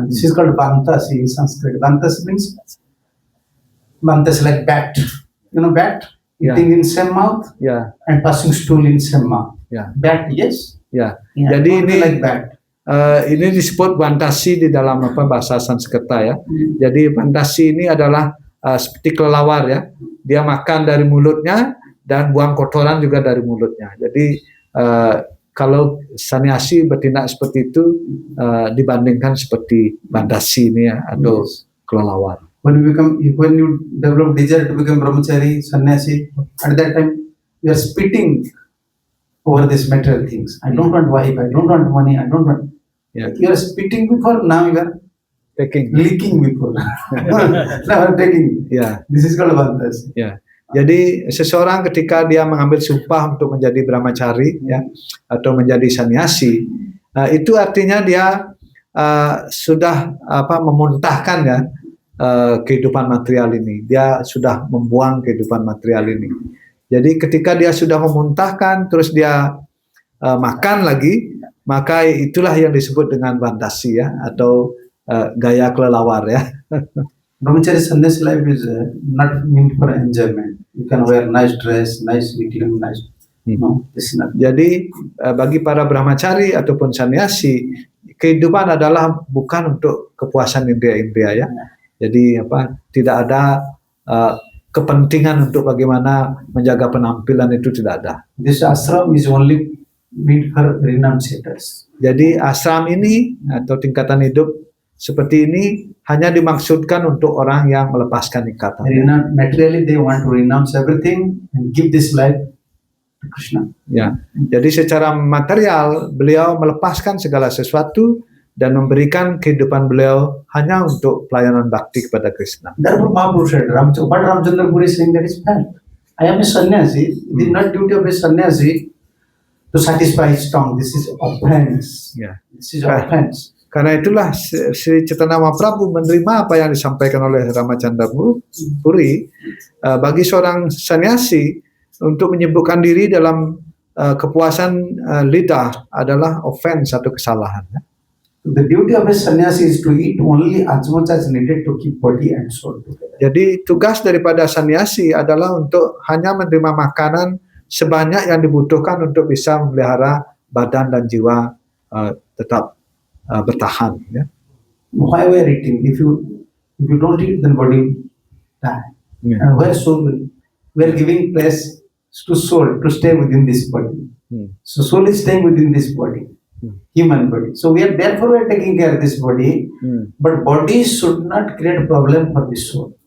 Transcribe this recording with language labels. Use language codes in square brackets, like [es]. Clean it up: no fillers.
[en] Yeah, this is called bantasi in Sanskrit. Bantasi means Bantas like bat, bat eating in same mouth and passing stool in same mouth. Bat, yes. [id] Ya. Jadi ini [en] like bat. [id] Ini disebut bantasi di dalam bahasa Sanskerta ya. Jadi bantasi ini adalah seperti kelelawar ya. Dia makan dari mulutnya dan buang kotoran juga dari mulutnya. Jadi kalau sannyasi bertindak seperti itu dibandingkan seperti bantasi ini ya atau kelelawar. [en] When you develop desire to become brahmachari, sannyasi, at that time you are spitting over these material things. I don't want wife, I don't want money, I don't want. Yeah. You are spitting before, now you are Taking. leaking before. Now taking. [id] Ya. [en] This is called Bantas. [id] Ya. Jadi seseorang ketika dia mengambil sumpah untuk menjadi brahmachari ya atau menjadi sannyasi, itu artinya dia sudah memuntahkan ya kehidupan material ini. Dia sudah membuang kehidupan material ini. Jadi ketika dia sudah memuntahkan terus dia makan lagi, maka itulah yang disebut dengan bantasi ya atau gaya kelelawar ya. [en] Brahmachari sannyas life is not meant for enjoyment. You can wear nice dress, nice eating, nice. No, this is not. [id] Jadi bagi para brahmachari ataupun sannyasi, kehidupan adalah bukan untuk kepuasan indria-indria ya. Jadi tidak ada kepentingan untuk bagaimana menjaga penampilan, itu tidak ada. [en] This ashram is only meant for renunciators. [id] Jadi ashram ini atau tingkatan hidup seperti ini hanya dimaksudkan untuk orang yang melepaskan ikatan. [en] Materially they want to renounce everything and give this life to Krishna. [id] Ya, jadi secara material beliau melepaskan segala sesuatu dan memberikan kehidupan beliau hanya untuk pelayanan bakti kepada Krishna. [en] Therefore Mahaprabhu said, what Ramchandra Puri is saying, that is bad. I am a sannyasi. It is not duty of a sannyasi to satisfy his tongue. This is offense. [id] Ya. [en] This is offense. [id] Karena itulah Sri Chaitanya Mahaprabhu menerima apa yang disampaikan oleh Ramachandra Puri. Bagi seorang sannyasi untuk menyibukkan diri dalam kepuasan lidah adalah offense atau kesalahan. [en] The duty of a sannyasi is to eat only as much as needed to keep body and soul together. [id] Jadi tugas daripada sannyasi adalah untuk hanya menerima makanan sebanyak yang dibutuhkan untuk bisa memelihara badan dan jiwa tetap bertahan. Ya. [en] Why we are eating? If you don't eat, then body die. Yeah. And where soul will? We are giving place to soul to stay within this body. So soul is staying within this body, human body. So we are taking care of this body, but body should not create problem for the soul.